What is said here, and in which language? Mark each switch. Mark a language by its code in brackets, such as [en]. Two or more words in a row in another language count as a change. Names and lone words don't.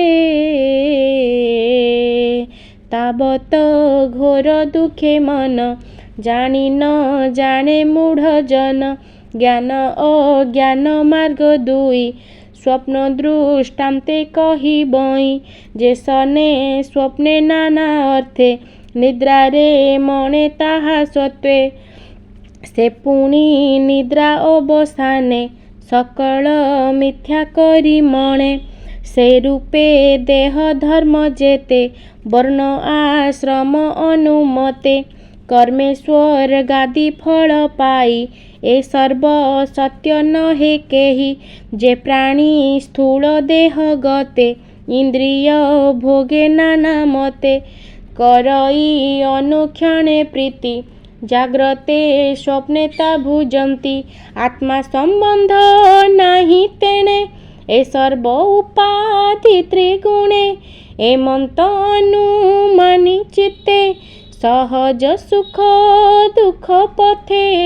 [or] ତାବତ ଘୋର ଦୁଖେ ମନ ଜାଣି ନ ଜାଣେ ମୂଢ଼ ଜନ ଜ୍ଞାନ ଅଜ୍ଞାନ ମାର୍ଗ ଦୁଇ ସ୍ୱପ୍ନ ଦୃଷ୍ଟାନ୍ତେ କହି ବଇ ଯେ ସନେ ସ୍ୱପ୍ନେ ନାନା ଅର୍ଥେ ନିଦ୍ରା ରେ ମଣେ ତାହା ସତ୍ୱେ ସେ ପୁଣି ନିଦ୍ରା ଅବସାନେ ସକଳ ମିଥ୍ୟା କରି ମଣେ ସେ ରୂପେ ଦେହ ଧର୍ମ ଯେତେ ବର୍ଣ୍ଣ ଆଶ୍ରମ ଅନୁମତେ କର୍ମେଶ୍ୱର ଗାଦି ଫଳ ପାଇ ଏ ସର୍ବ ସତ୍ୟ ନ ହେ କେହି ଯେ ପ୍ରାଣୀ ସ୍ଥୂଳ ଦେହ ଗତେ ଇନ୍ଦ୍ରିୟ ଭୋଗେ ନାନା ମତେ କରଇ ଅନୁକ୍ଷଣେ ପ୍ରୀତି ଜାଗ୍ରତେ ସ୍ୱପ୍ନେ ତା ଭୁଞ୍ଜନ୍ତି ଆତ୍ମା ସମ୍ବନ୍ଧ ନାହି ତେଣେ ଏ ସର୍ବ ଉପାଧି ତ୍ରିଗୁଣେ ଏମନ୍ତ ଅନୁମାନି ଚିତ୍ତେ ସହଜ ସୁଖ ଦୁଖ ପଥେ